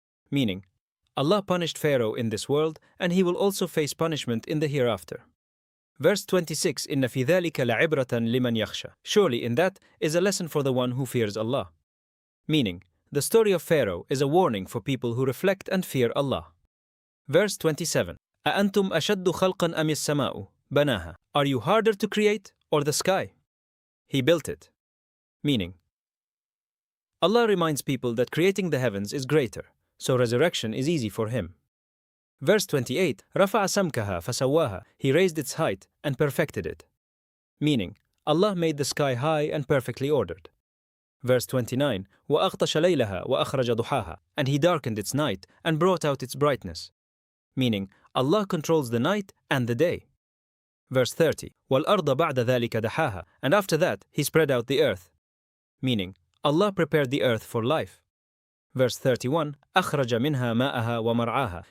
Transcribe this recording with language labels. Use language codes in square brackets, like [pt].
[en] Meaning, Allah punished Pharaoh in this world and he will also face punishment in the hereafter. Verse 26. [ar] إِنَّ فِي ذَلِكَ لَعِبْرَةً لِمَنْ يَخْشَى, [en] surely in that is a lesson for the one who fears Allah. Meaning, the story of Pharaoh is a warning for people who reflect and fear Allah. Verse 27. [ar] أأنتم أشد خلقا أم السماء بناها. [en] Are you harder to create or the sky? He built it. Meaning, Allah reminds people that creating the heavens is greater, so resurrection is easy for him. Verse 28. [ar] رفع سمكها فسواها. [en] He raised its height and perfected it. Meaning, Allah made the sky high and perfectly ordered. Verse 29. [ar] وأغطش ليلها وأخرج ضحاها. [en] And he darkened its night and brought out its brightness. Meaning, Allah controls the night and the day. Verse 30. [ar] وَالْأَرْضَ بَعْدَ ذَلِكَ دَحَاهَا. [en] And after that, he spread out the earth. Meaning, Allah prepared the earth for life. Verse 31. [ar] أَخْرَجَ مِنْهَا مَاءَهَا وَمَرْعَاهَا.